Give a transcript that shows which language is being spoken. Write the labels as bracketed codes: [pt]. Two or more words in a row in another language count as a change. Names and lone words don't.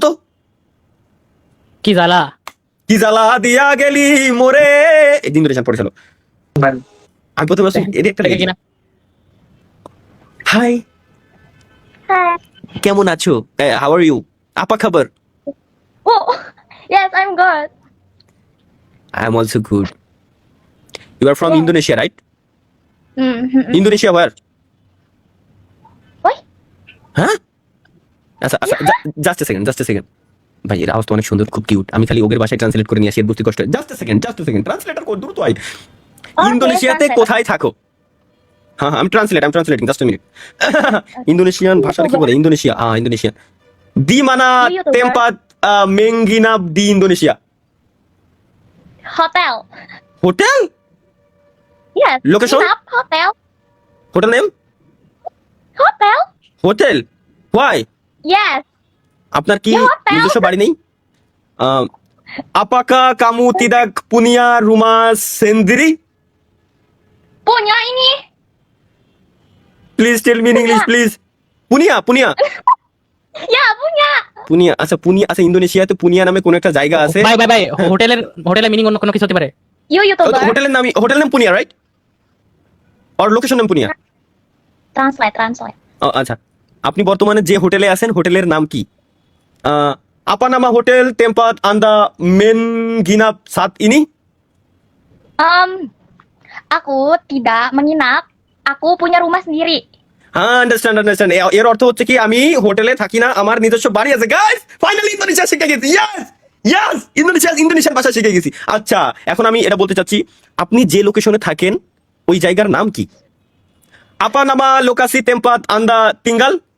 [bn] কি জ্বালা, কি জ্বালা দিয়া গেলি মোরে। এই ইন্দোনেশিয়ান পড়েছিল। আমি প্রথমে এটা একটা কিনা হাই, [en] Hi. [bn] কেমন আছো? [en] how are you? [id] apa kabar? [en] Oh, yes, I'm good. I am also good. You are from Yeah. Indonesia, right? Mm-hmm. Indonesia where? What? [bn] হ্যাঁ? আচ্ছা আচ্ছা, [en] just a second [bn] ভাই, এর আওয়াজ তো অনেক সুন্দর, খুব কিউট। আমি খালি ওগের ভাষায় ট্রান্সলেট করে নিয়ে আসি, এর বুঝতে কষ্ট হয়। [en] just a second [bn] ট্রান্সলেটর কর, দ্রুত আই। ইন্দোনেশিয়াতে translate. কোথায় থাকো? হ্যাঁ, আমি ট্রান্সলেটিং, [en] just minute. [bn] ইন্দোনেশিয়ান ভাষাটা কি বলে? [id] Indonesia di mana [bn] YouTuber. [id] tempat menginap di Indonesia. [en] Hotel. [bn] হোটেল? [en] Yes. Location? [id] Inap hotel. [en] hotel name? Hotel. hotel? why? Yes. [bn] আপনার কি [id] Ya, hotel. [bn] নিজস্ব বাড়ি নেই? [id] apakah kamu tidak punya rumah sendiri? Punya ini. [en] please tell me in English please. পুনিয়া [id] Ya, punya. [bn] আচ্ছা আচ্ছা, ইন্দোনেশিয়াতে পুনিয়া নামে কোন একটা জায়গা আছে। ভাই হোটেলের মিনিং অন্য কোনো কিছু হতে পারে। [en] You YouTuber. [bn] হোটেলের নাম পুনিয়া, রাইট? আর লোকেশন নাম পুনিয়া? [en] Translate. [bn] আচ্ছা, আপনি বর্তমানে যে হোটেলে আছেন, হোটেলের নাম কি? [id] apa nama hotel tempat Anda menginap saat ini? Aku tidak menginap. Aku punya rumah sendiri. [bn] হ্যাঁ, আন্ডারস্ট্যান্ড। এর অর্থ হচ্ছে কি, আমি হোটেলে থাকি না, আমার নিজস্ব বাড়ি আছে। গাইস, ফাইনালি ইন্দোনেশিয়া শিখে গেছি। ইয়েস, ইন্দোনেশিয়ার ভাষা শিখে গেছি। আচ্ছা, এখন আমি এটা বলতে চাচ্ছি, আপনি যে লোকেশনে থাকেন ওই জায়গার নাম কি? [id] apa nama lokasi tempat Anda tinggal?